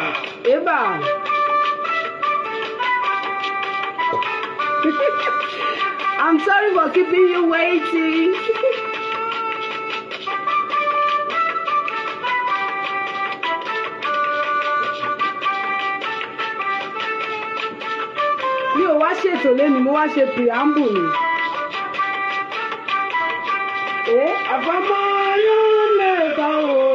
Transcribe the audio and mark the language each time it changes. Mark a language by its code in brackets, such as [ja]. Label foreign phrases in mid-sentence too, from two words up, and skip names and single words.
[yo] Eba. [en] I'm sorry for keeping you waiting. [yo] Mi ò wá ṣètò lẹ́nu, mo wá ṣe preamble ni. Àfọmọ́ yóò lè bá o.